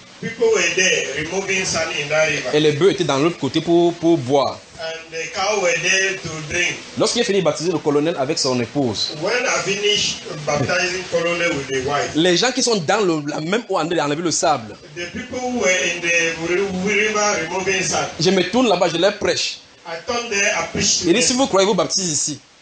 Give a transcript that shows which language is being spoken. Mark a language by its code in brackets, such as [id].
[en] People were there removing sand in that river. [fr] Et les bœufs étaient dans l'autre côté pour boire. [en] And the cow were there to drink. [fr] Lorsqu'il a fini de baptiser le colonel avec son épouse, [en] when I finished baptizing colonel with the wife, [fr] les gens qui sont dans la même eau en train d'enlever le sable, [en] the people who were in the river removing sand, [fr] je me tourne là-bas, je leur prêche. [en] I turned there, I preached. [fr] Il dit, si vous croyez, vous baptisez ici.